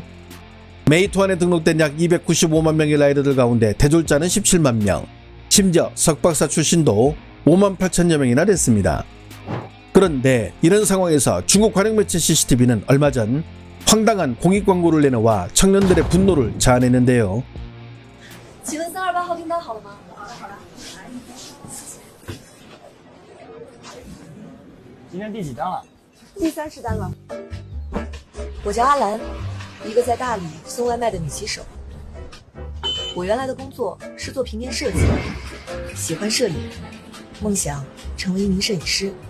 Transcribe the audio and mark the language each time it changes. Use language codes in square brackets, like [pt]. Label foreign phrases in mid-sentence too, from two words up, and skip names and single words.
[ko] 메이투안에 등록된 약 295만 명의 라이더들 가운데 대졸자는 17만 명, 심지어 석박사 출신도 5만 8천여 명이나 됐습니다. 그런데 이런 상황에서 중국 관영매체 CCTV는 얼마 전 황당한 공익 광고를 내놓아 청년들의 분노를 자아내는데요. [zh] 请问328号订单好了吗？好了好了。今天第几单了？第30单了。我叫阿兰，一个在大理送外卖的女骑手。我原来的工作是做平面设计，喜欢摄影，梦想成为一名摄影师。